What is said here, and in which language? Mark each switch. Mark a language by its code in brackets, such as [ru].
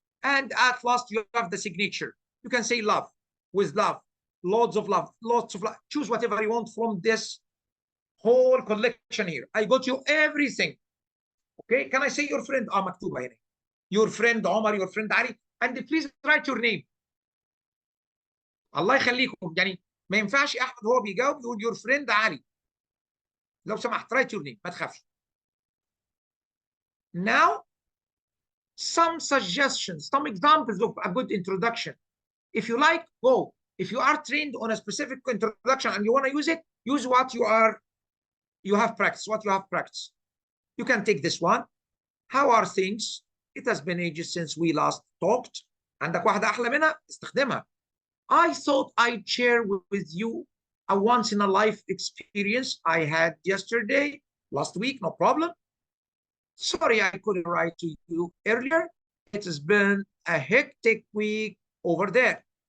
[en] And at last, you have the signature. You can say love, with love, lots of love, lots of love. Choose whatever you want from this whole collection here. I got you everything. Okay, can I say your friend? [ar] مكتوبة هنا. [en] Your friend Omar, your friend Ali, and please write your name. [ar] الله يخليكم، يعني ما ينفعش احمد هو بيجاوب يقول [en] your friend [ar] علي. لو سمحت [en] write your name، [ar] ما تخافش. [en] Now, some suggestions, some examples of a good introduction. If you like, go. If you are trained on a specific introduction and you want to use it, use what you have practiced, what you have practiced. You can take this one. How are things? It has been ages since we last talked. [ar] عندك واحدة أحلى منها؟ استخدمها. [en] I thought I'd share with you a once in a life experience I had yesterday, last week, no problem. Sorry I couldn't write to you earlier. It has been a hectic week over there.